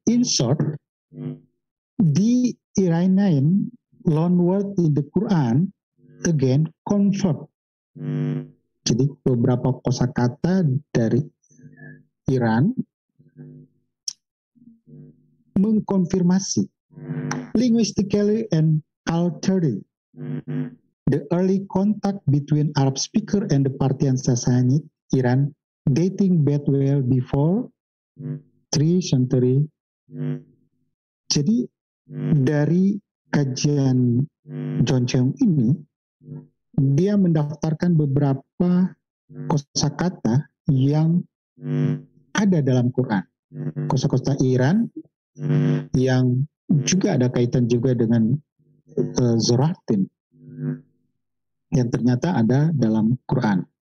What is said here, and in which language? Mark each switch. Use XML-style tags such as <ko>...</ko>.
<en>In short, the Iranian loanword in the Quran again confirm.</en> <id>Jadi beberapa kosakata dari Iran mengkonfirmasi</id> <en>linguistically and culturally the early contact between Arab speaker and the Parthian Sassanid Iran dating back well before 3 century.</en> <id>Jadi dari kajian John Cheung ini, dia mendaftarkan beberapa kosakata yang ada dalam Quran. Kosa-kosa Iran yang juga ada kaitan juga dengan Zoroastrian yang ternyata ada dalam Quran.</id>